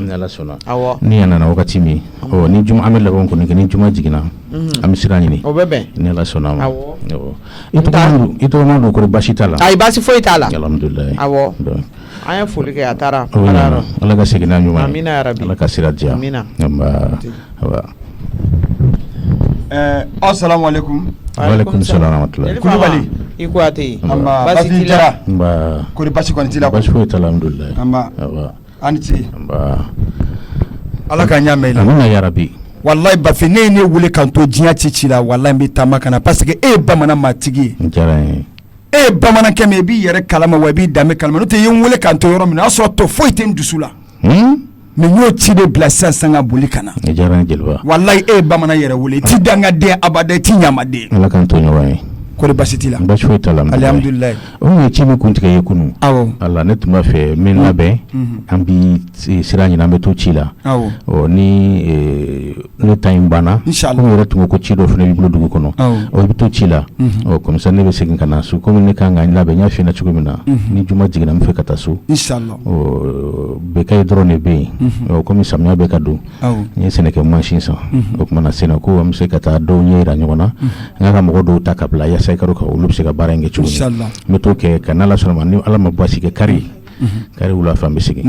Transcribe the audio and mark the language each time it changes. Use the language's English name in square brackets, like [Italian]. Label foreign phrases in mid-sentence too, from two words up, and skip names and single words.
[Bambara] ni Ala sɔnna ni yan nana wagati min ni juma an bɛ labɛn kɔni kɛ ni juma jiginna an bɛ sira ɲini o bɛ bɛn ni Ala sɔnna a ma i tɔgɔ ma don kɔrɔ basi t'a la ayi basi foyi t'a la alhamdulilayi an ye foli kɛ a taara Ala ka segin n'a ɲuman [Arabic] آمين يا ربي [Bambara] Ala ka sira diya amina [Arabic] السلام عليكم وعليكم السلام ورحمة الله [Bambara] Kulibali i ko ate basi t'i la kori basi kɔni t'i la basi foyi t'a la alhamdulilayi ani ce Ala ka ɲa mɛn i la [Arabic] آمين يا ربي [Bambara] wallahi Bafi ne ye ne wele kan to diɲɛ ci la wallahi n bɛ taama kana [French] parce que [Bambara] e ye bamanan maatigi ye diyara n ye e ye bamanankɛ min ye i b'i yɛrɛ kalama wa i b'i danbe kalama n'o tɛ i ye n wele kan to yɔrɔ min na o y'a sɔrɔ to foyi tɛ n dusu la mais n y'o ci de bila sisan ka boli ka na diyara n ye jeliba wallahi e ye bamanan yɛrɛ wele i ti dangaden abada i ti ɲamaden Ala k'an to ɲɔgɔn ye kori basi t'i la basi foyi t'a la alhamdulilayi o ye ci min kuntigɛ ye kunun ala ne tun b'a fɛ n bɛ n labɛn an bi sira ɲini an bɛ to ci la ni ne ta in banna komi yɛrɛ tun ko ko ci dɔ fana b'i bolo dugu kɔnɔ i bɛ to ci la [French] comme ça [Bambara] ne bɛ segin ka na so komi ne kan ka n labɛn n y'a f'i ɲɛna cogo min na ni juma jiginna n bɛ fɛ ka taa so bɛkayi dɔrɔn de bɛ yen komi samiya bɛ ka don n ye Sɛnɛkɛ mansin san o tuma na Sɛnɛko an bɛ se ka taa dɔw ɲɛ yira ɲɔgɔn na n ka mɔgɔ dɔw ta ka bila yasa i ka dɔn ka olu bɛ se ka baara in kɛ cogo min n bɛ t'o kɛ ka n'Ala sɔnna ma ni Ala ma baasi kɛ kari wula fɛ an bɛ segin